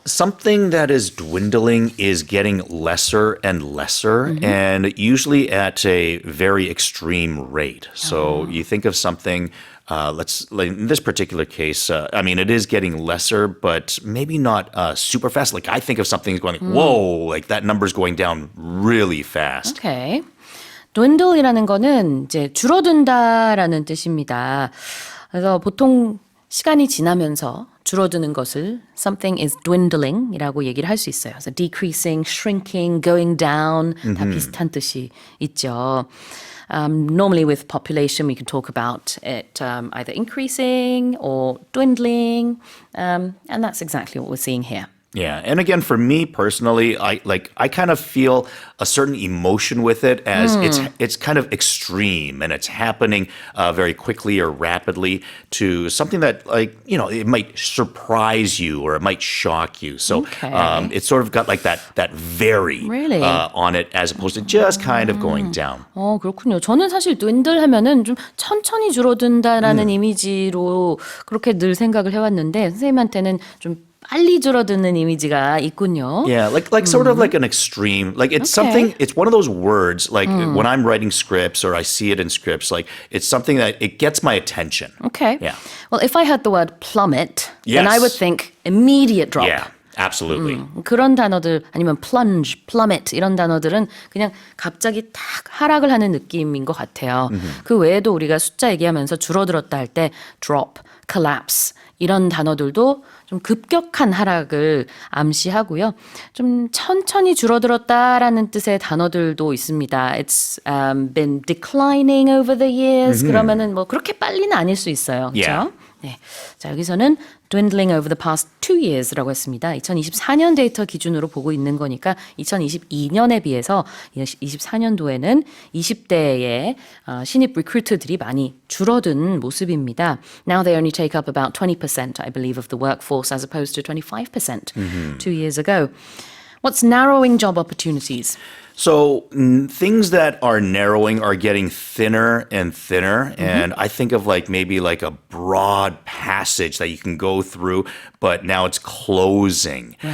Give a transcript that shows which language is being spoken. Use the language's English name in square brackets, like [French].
[English] Something that is dwindling is getting lesser and lesser, and usually at a very extreme rate. So you think of something, in this particular case, it is getting lesser, but maybe not super fast. Like I think of something going, whoa, like that number's going down really fast. Okay. [Korean] dwindle이라는 거는 이제 줄어든다라는 뜻입니다. 그래서 보통 시간이 지나면서 줄어드는 것을 [English] something is dwindling [Korean] 이라고 얘기를 할 수 있어요. 그래서 [English] decreasing, shrinking, going down [Korean] 다 비슷한 뜻이 있죠. [English] Normally with population, we can talk about it either increasing or dwindling, and that's exactly what we're seeing here. Yeah, and again, for me personally, I kind of feel a certain emotion with it as it's kind of extreme and it's happening very quickly or rapidly to something that it might surprise you or it might shock you. So it's sort of got like that very Really? On it as opposed to just kind of going down. [Korean] 그렇군요. 저는 사실 dwindle 하면은 좀 천천히 줄어든다라는 이미지로 그렇게 늘 생각을 해왔는데 선생님한테는 좀 빨리 줄어드는 이미지가 있군요. [English] Yeah, like sort of like an extreme, like it's something, it's one of those words, like when I'm writing scripts or I see it in scripts, like it's something that it gets my attention. Okay. Yeah. Well, if I heard the word plummet, then I Yes. would think immediate drop. Yeah, absolutely. [Korean] 그런 단어들 아니면 plunge, plummet 이런 단어들은 그냥 갑자기 탁 하락을 하는 느낌인 것 같아요. 그 외에도 우리가 숫자 얘기하면서 줄어들었다 할 때 drop, collapse 이런 단어들도 좀 급격한 하락을 암시하고요. 좀 천천히 줄어들었다라는 뜻의 단어들도 있습니다. [English] It's been declining over the years. [Korean] 그러면은 뭐 그렇게 빨리는 아닐 수 있어요. 그렇죠? [English] Yeah. [Korean] 네. 자, 여기서는 [English] dwindling over the past 2 years [Korean] 라고 했습니다. 2024년 데이터 기준으로 보고 있는 거니까 2022년에 비해서 24년도에는 20대의 신입 리크루터들이 많이 줄어든 모습입니다. [English] Now they only take up about 20%, I believe, of the workforce as opposed to 25% 2 years ago. What's narrowing job opportunities? So things that are narrowing are getting thinner and thinner. And I think of like maybe like a broad passage that you can go through, but now it's closing.